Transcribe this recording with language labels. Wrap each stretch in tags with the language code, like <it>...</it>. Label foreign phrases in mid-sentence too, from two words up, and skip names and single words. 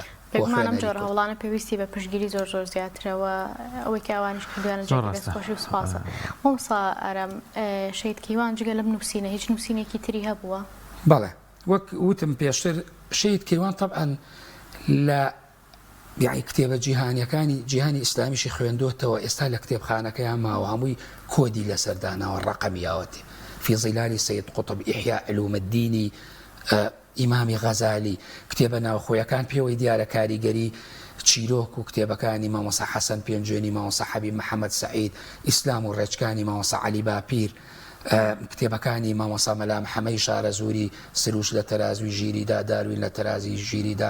<ckb>پێگومانم جۆرە هەوڵانە پێویستی بە پشتگیری زۆر زیاترەوە ئەوەی کە ئەوانیش کردوانە دەستخۆشی و سپاسە مامۆستا ئارام شەید کەیوان جگە لەم نووسینە هیچ نووسینێکی تری هەبووە بەڵێ وەک وتم پێشتر شەید کەیوان طبعاً لە یعنی کتێبە جیهانیەکانی جیهانی ئیسلامیشی خوێندۆتەوە ئێستا لە کتێبخانەکەیان ماوە هەمووی کۆدی لەسەردانەوە ڕقەمیاوەتی في ظلال سيد قطب إحياء علوم الدين ئیمامی غەزالی کتێبە ناوخۆیەکان پێوەی دیارە کاریگەری چیرۆک و کتێبەکانی مامۆستا حەسەن پێنجێنی مامۆستا حەبیب محەممەد سەعید ئیسلام و ڕێچکانی مامۆستا عەلی باپیر کتێبەکانی مامۆستا مەلا محەممەی شارەزووری سروش لە تەرازوی ژیریدا داروین لە تەرازی ژیریدا</ckb>